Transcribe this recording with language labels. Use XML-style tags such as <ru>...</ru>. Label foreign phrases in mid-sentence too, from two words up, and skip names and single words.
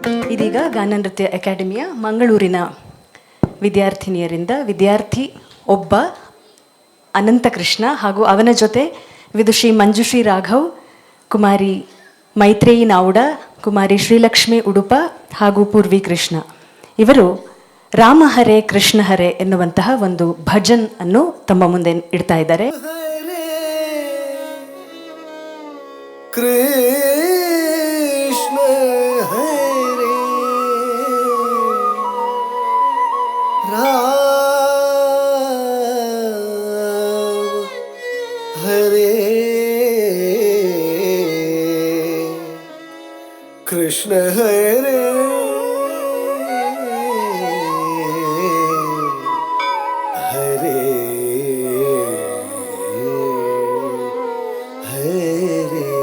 <kn>ಇದೀಗ ಗಾನ ನೃತ್ಯ ಅಕಾಡೆಮಿಯ ಮಂಗಳೂರಿನ ವಿದ್ಯಾರ್ಥಿನಿಯರಿಂದ ವಿದ್ಯಾರ್ಥಿ ಒಬ್ಬ ಅನಂತಕೃಷ್ಣ ಹಾಗೂ ಅವನ ಜೊತೆ ವಿದುಷಿ ಮಂಜುಶ್ರೀ ರಾಘವ್, ಕುಮಾರಿ ಮೈತ್ರೇಯಿ ನಾವುಡ, ಕುಮಾರಿ ಶ್ರೀಲಕ್ಷ್ಮಿ ಉಡುಪ ಹಾಗೂ ಪೂರ್ವಿ ಕೃಷ್ಣ ಇವರು ರಾಮ ಹರೇ ಕೃಷ್ಣ ಹರೇ ಎನ್ನುವಂತಹ ಒಂದು ಭಜನ್ ಅನ್ನು ತಮ್ಮ ಮುಂದೆ ಇಡ್ತಾ ಇದ್ದಾರೆ.</kn> <sa>ಕೃಷ್ಣ ಹರೇ ರಾಮ ಹರೇ ಕೃಷ್ಣ ಹರೇ ಹರೇ ಹರೇ.</sa>